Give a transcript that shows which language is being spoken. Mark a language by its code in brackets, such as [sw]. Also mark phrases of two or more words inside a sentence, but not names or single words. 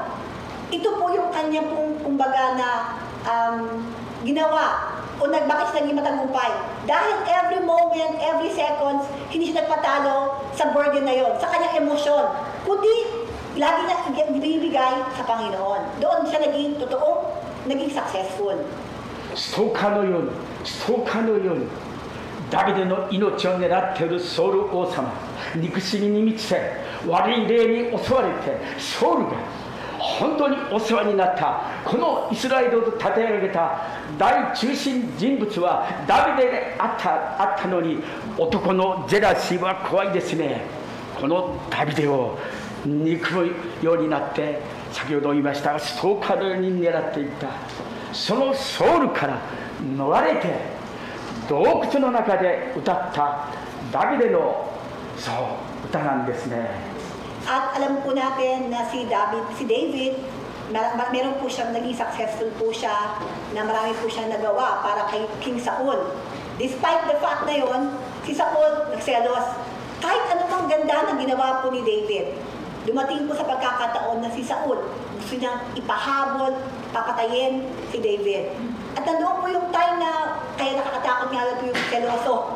[tl] Ito po yung kanya pong kumbaga na ginawa o bakit siya naging matagumpay. Dahil [en] every moment, every seconds, [tl] hindi siya nagpatalo sa burden na yon, sa kanyang emosyon. Kundi, lagi niya ibibigay sa Panginoon. Doon siya naging successful. [ja] ストーカーのようにダビデの命を狙っているソウル王様、憎しみに満ちて悪い霊に襲われてソウルが本当にお世話になったこのイスラエルを立て上げた大中心人物はダビデであったのに、男のジェラシーは怖いですね。このダビデを憎むようになって、先ほど言いましたがストーカーのように狙っていった。そのソウルから逃れて洞窟の中で歌ったダビデの歌なんですね。 [tl] At alam po natin na si David, meron po siyang naging successful po siya, na marami po siyang nagawa para kay King Saul. [en] Despite the fact [tl] na yon, si Saul nagselos. Kahit anumang ganda na ginawa po ni David, dumating po sa pagkakataon na si Saul gusto niyang ipahabol, papatayin si David. At nandoon po yung time na kaya nakakatakot nga po yung seloso.